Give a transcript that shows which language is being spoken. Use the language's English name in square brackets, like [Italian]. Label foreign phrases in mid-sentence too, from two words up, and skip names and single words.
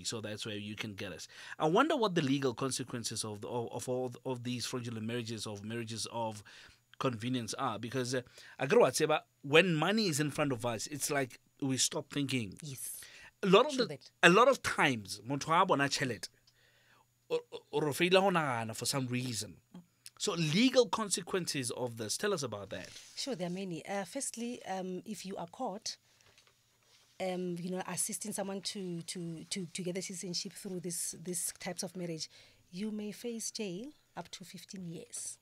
[English] So that's where you can get us. I wonder what the legal consequences of all of these fraudulent marriages of convenience are, because when money is in front of us, it's like we stop thinking. Yes. A lot of times [Northern Sotho] motho a bona tšhelete [English] or [Northern Sotho] feila go nagana [English] for some reason. So legal consequences of this, tell us about that. Sure, there are many. Firstly, if you are caught assisting someone to get the citizenship through this types of marriage, you may face jail up to 15 years.